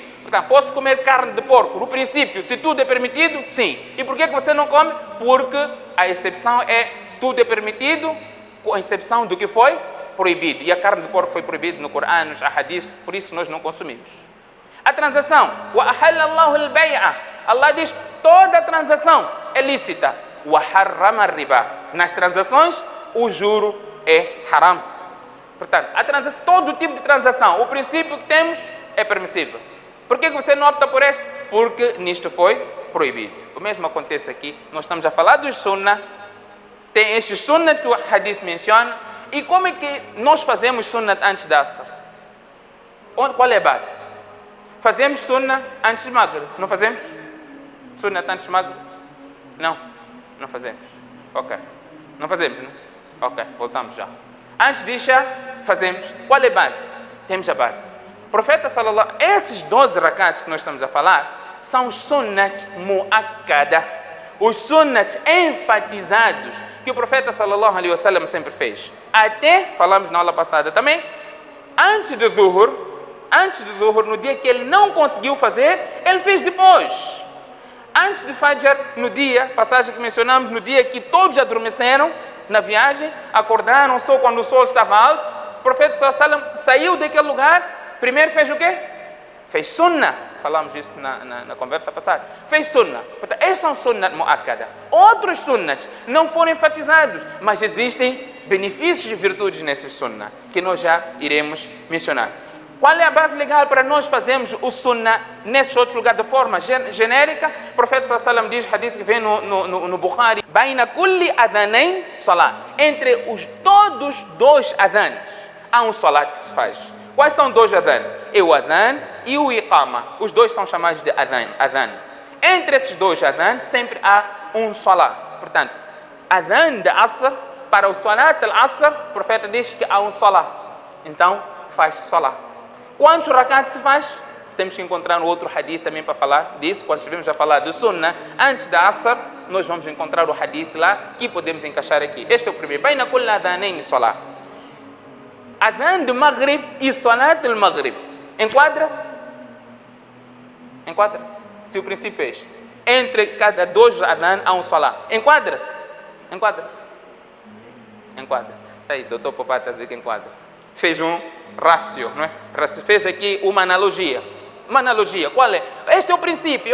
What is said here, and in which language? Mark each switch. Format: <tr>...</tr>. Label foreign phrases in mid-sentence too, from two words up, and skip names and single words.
<pt>Portanto, posso comer carne de porco? No princípio, se tudo é permitido, sim. E por que você não come? Porque a exceção é tudo é permitido, com exceção do que foi proibido. E a carne de porco foi proibida no Corão, nos Ahadis, por isso nós não consumimos. A transação,</pt> <ar>وَأَحَلَّ اللَّهُ الْبَيْعَ.</ar> <pt>Allah diz, toda transação é lícita.</pt> <ar>وَحَرَّمَ الرِّبَا.</ar> <pt>Nas transações, o juro é haram. Portanto, a transação, todo tipo de transação, o princípio que temos é permissível. Por que você não opta por este? Porque nisto foi proibido. O mesmo acontece aqui. Nós estamos a falar dos sunnah. Tem estes sunnah que o hadith menciona. E como é que nós fazemos sunnah antes da Asr? Qual é a base? Fazemos sunnah antes de Maghrib. Não fazemos? Sunnah antes de Maghrib? Não fazemos. Ok. Não fazemos, não? Ok, voltamos já. Antes de Isha, fazemos. Qual é a base? Temos a base. O profeta</pt> <ar>صلى الله عليه وسلم,</ar> <pt>esses 12 rakats que nós estamos a falar, são os sunnats muakkada. Os sunnats enfatizados que o profeta</pt> <ar>صلى الله عليه وسلم</ar> <pt>sempre fez. Até, falamos na aula passada também, antes do Zuhr, no dia que ele não conseguiu fazer, ele fez depois. Antes de Fajr, no dia, passagem que mencionamos, no dia que todos adormeceram na viagem, acordaram só quando o sol estava alto, o profeta</pt> <ar>صلى الله عليه وسلم</ar> <pt>saiu daquele lugar, primeiro fez o quê? Fez sunnah. Falamos isso na conversa passada. Fez sunnah. Portanto, esses são</pt> <ar>سنة مؤكدة.</ar> <pt>Outros sunnahs não foram enfatizados, mas existem benefícios e virtudes nesses sunnah, que nós já iremos mencionar. Qual é a base legal para nós fazermos o sunnah nesse outro lugar de forma genérica? O profeta</pt> <ar>صلى الله عليه وسلم</ar> <pt>diz, hadith que vem no Bukhari,</pt> <ar>بين كل أذانين صلاة.</ar> <pt>Entre todos 2 adhans, há um salat que se faz. Quais são 2 adhan? É o adhan e o iqama. Os 2 são chamados de adhan. Entre esses 2 adhan, sempre há um salat. Portanto, adhan de Asr, para o</pt> <ar>صلاة العصر,</ar> <pt>o profeta diz que há um salat. Então, faz salat. Quantos rakats se faz? Temos que encontrar um outro hadith também para falar disso. Quando estivermos a falar do sunnah, antes da Asr, nós vamos encontrar o hadith lá, que podemos encaixar aqui. Este é o primeiro.</pt> <ar>بين كل أذانين صلاة.</ar> <pt>Adhan de Maghrib e Salat de Maghrib. Enquadra-se? Enquadra-se. Se o princípio é este. Entre cada 2 Adhan há um Salat. Enquadra-se? Enquadra-se. Enquadra. Aí, doutor Popá está a dizer que enquadra. Fez um rácio, não é? Fez aqui uma analogia. Uma analogia. Qual é? Este é o princípio.</pt>